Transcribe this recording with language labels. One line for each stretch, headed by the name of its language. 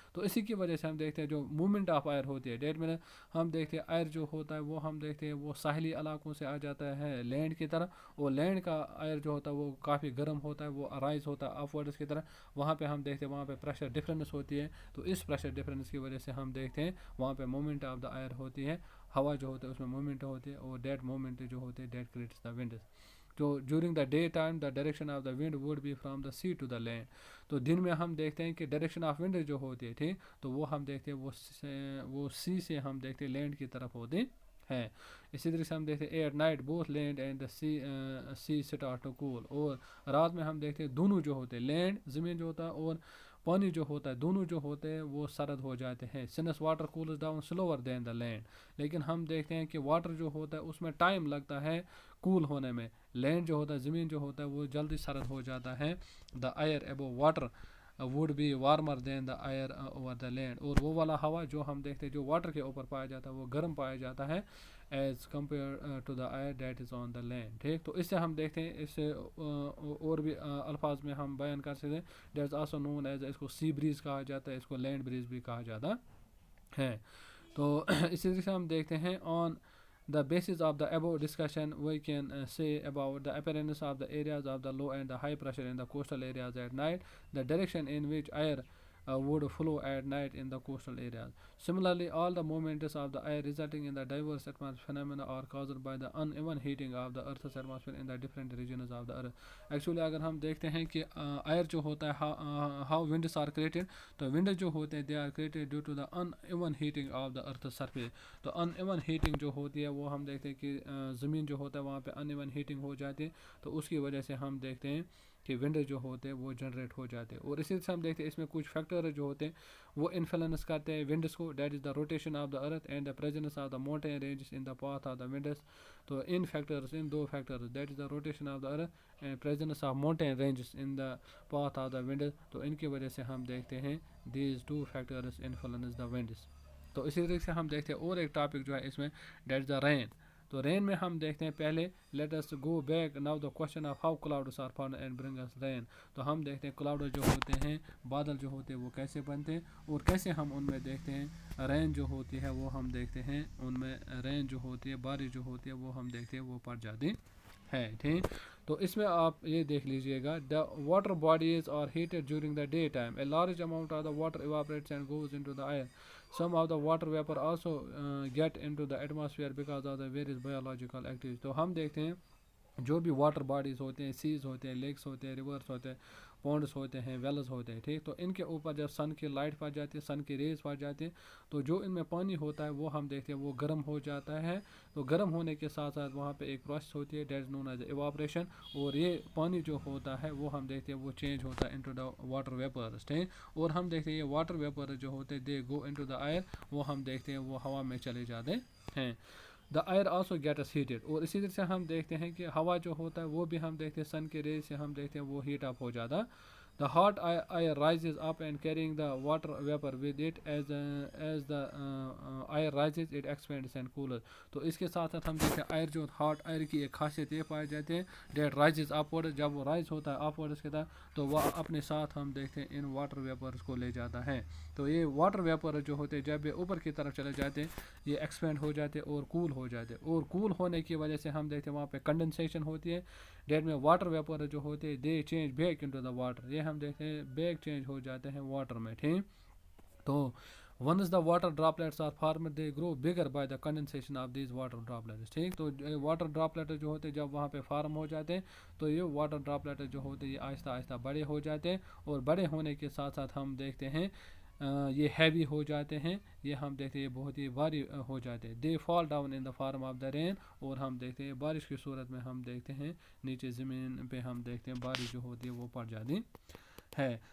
Urdu: تو اسی کی وجہ سے ہم دیکھتے ہیں جو
English: movement of air
Urdu: ہوتی ہے، ڈیٹ میں ہم دیکھتے ہیں ایئر جو ہوتا ہے وہ ہم دیکھتے ہیں وہ ساحلی علاقوں سے آ جاتا ہے لینڈ کی طرف، اور لینڈ کا ایئر جو ہوتا ہے وہ کافی گرم ہوتا ہے، وہ رائز ہوتا ہے اپ ورڈز کی طرف. وہاں پہ ہم دیکھتے ہیں وہاں پہ پریشر ڈفرینس ہوتی ہے. تو اس پریشر ڈفرینس کی وجہ سے ہم دیکھتے ہیں وہاں پہ موومنٹ آف دا ایئر ہوتی ہے، ہوا جو ہوتا ہے اس میں موومنٹ ہوتی ہے، اور دیٹ موومنٹ جو ہوتے ہے
English: That creates the winds. تو during the day time the direction of the wind would be from the sea to the land.
Urdu: تو دن میں ہم دیکھتے ہیں کہ ڈائریکشن آف ونڈ جو ہوتی ہے ٹھیک، تو وہ ہم دیکھتے ہیں وہ سی سے ہم دیکھتے ہیں لینڈ کی طرف ہوتے ہیں. اسی طرح سے ہم دیکھتے ہیں
English: At night both land and the sea start to cool.
Urdu: اور رات میں ہم دیکھتے ہیں دونوں جو ہوتے ہیں لینڈ زمین جو ہوتا ہے اور پانی جو ہوتا ہے دونوں جو ہوتے ہیں وہ سرد ہو جاتے ہیں.
English: Since water cools down slower than the land.
Urdu: لیکن ہم دیکھتے ہیں کہ واٹر جو ہوتا ہے اس میں ٹائم لگتا ہے کول ہونے میں. لینڈ جو ہوتا ہے زمین جو ہوتا ہے وہ جلدی سرد ہو جاتا ہے.
English: The air above water would be warmer than the air over the land.
Urdu: اور وہ والا ہوا جو ہم دیکھتے ہیں جو واٹر کے اوپر پایا جاتا ہے وہ گرم پایا جاتا ہے
English: As compare to the air that is on the land.
Urdu: ٹھیک، تو اس سے ہم دیکھتے ہیں اس سے اور بھی الفاظ میں ہم بیان کر سکتے ہیں.
English: that is also known as,
Urdu: اس کو سی بریز کہا جاتا ہے، اس کو لینڈ بریز بھی کہا جاتا ہے. تو اسی طرح سے ہم دیکھتے ہیں
English: On the basis of the above discussion we can say about the appearance of the areas of the low and the high pressure in the coastal areas at night, the direction in which air would flow at night in the coastal areas. Similarly, all the movements of the air resulting in the diverse atmospheric phenomena are caused by the uneven heating of the earth's atmosphere in the different regions of the earth. Actually
Urdu: اگر ہم دیکھتے ہیں کہ year جو ہوتا ہے
English: how winds are created،
Urdu: تو ونڈ جو ہوتے ہیں
English: they are created due to the uneven heating of the earth's surface.
Urdu: تو uneven heating جو ہوتی ہے وہ ہم دیکھتے ہیں کہ زمین جو ہوتا ہے وہاں پہ uneven heating ہو جاتی ہے، تو اس کی وجہ سے ہم دیکھتے ہیں کہ ونڈ جو ہوتے ہیں وہ جنریٹ ہو جاتے ہیں. اور اسی سے ہم دیکھتے ہیں اس میں کچھ فیکٹر جو ہوتے ہیں وہ انفلوئنس کرتے ہیں ونڈس کو.
English: That is the rotation of the earth and the presence of the mountain ranges in the path of the winds. تو ان دو factors that is the rotation of the earth and presence of mountain ranges in the path of the winds.
Urdu: تو ان کی وجہ سے ہم دیکھتے ہیں
English: These two factors influence the winds.
Urdu: تو اسی طریقے سے ہم دیکھتے ہیں اور ایک ٹاپک جو ہے اس میں دیٹ از دا رین. تو رین میں ہم دیکھتے ہیں پہلے
English: Let us go back now the question of how clouds are formed and bring us rain.
Urdu: تو ہم دیکھتے ہیں کلاؤڈ جو ہوتے ہیں بادل جو ہوتے ہیں وہ کیسے بنتے ہیں اور کیسے ہم ان میں دیکھتے ہیں رین جو ہوتی ہے وہ ہم دیکھتے ہیں ان میں رین جو ہوتی ہے بارش جو ہوتی ہے وہ ہم دیکھتے ہیں وہ پڑ جاتی ہے. ٹھیک، تو اس میں آپ یہ دیکھ لیجئے گا
English: the water bodies are heated during the daytime. A large amount of the water evaporates and goes into the air. Some of the water vapor also get into the atmosphere because of the various biological activities.
Urdu: تو ہم دیکھتے ہیں جو بھی water bodies ہوتے ہیں، Cs ہوتے ہیں، لیکس ہوتے ہیں، ریورس ہوتے ہیں، پونڈس ہوتے ہیں، ویلز ہوتے ہیں. ٹھیک، تو ان کے اوپر جب سن کی لائٹ پڑ جاتی ہے، سن کی ریز پڑ جاتی ہے، تو جو ان میں پانی ہوتا ہے وہ ہم دیکھتے ہیں وہ گرم ہو جاتا ہے. تو گرم ہونے کے ساتھ ساتھ وہاں پہ ایک پروسیس ہوتی ہے
English: That is known as evaporation.
Urdu: اور یہ پانی جو ہوتا ہے وہ ہم دیکھتے ہیں وہ چینج ہوتا ہے
English: Into the water vapours.
Urdu: ٹھیک، اور ہم دیکھتے ہیں یہ واٹر ویپرز جو ہوتے ہیں
English: they go into the air,
Urdu: وہ ہم دیکھتے ہیں وہ ہوا میں چلے جاتے ہیں.
English: The air also gets heated.
Urdu: اور اسی طرح سے ہم دیکھتے ہیں کہ ہوا جو ہوتا ہے وہ بھی ہم دیکھتے ہیں سن کے ریز سے ہم دیکھتے ہیں وہ ہیٹ اپ ہو جاتا.
English: The hot air rises up and carrying the water vapor with it as the air rises it expands and cools.
Urdu: تو اس کے ساتھ ساتھ ہم دیکھتے ہیں ایئر جو ہاٹ ایئر کی ایک خاصیت یہ پائی جاتی ہے
English: That rises upward.
Urdu: جب وہ رائز ہوتا ہے اپورڈس کے طرف تو وہ اپنے ساتھ ہم دیکھتے ہیں ان واٹر ویپرز کو لے جاتا ہے. تو یہ واٹر ویپر جو ہوتے ہیں جب یہ اوپر کی طرف چلے جاتے ہیں یہ ایکسپینڈ ہو جاتے اور کول ہو جاتے. اور کول ہونے کی وجہ سے ہم دیکھتے ہیں وہاں پہ کنڈنسیشن ہوتی ہے. ڈیٹ میں واٹر ویپر جو ہوتے ہیں
English: They change back into the water.
Urdu: یہ ہم دیکھتے ہیں بیک چینج ہو جاتے ہیں واٹر میں. ٹھیک، تو
English: once the water droplets are formed they grow bigger by the condensation of these water droplets.
Urdu: ٹھیک تو واٹر ڈراپلیٹ جو ہوتے ہیں جب وہاں پہ فارم ہو جاتے ہیں تو یہ واٹر ڈراپلیٹ جو ہوتے ہیں یہ آہستہ آہستہ بڑے ہو جاتے ہیں اور بڑے ہونے کے ساتھ ساتھ ہم دیکھتے ہیں یہ ہیوی ہو جاتے ہیں, یہ ہم دیکھتے ہیں بہت ہی بھاری ہو جاتے ہیں.
English: they fall down in the form of the rain,
Urdu: اور ہم دیکھتے ہیں بارش کی صورت میں ہم دیکھتے ہیں نیچے زمین پہ ہم دیکھتے ہیں بارش جو ہوتی ہے وہ پڑ جاتی ہے.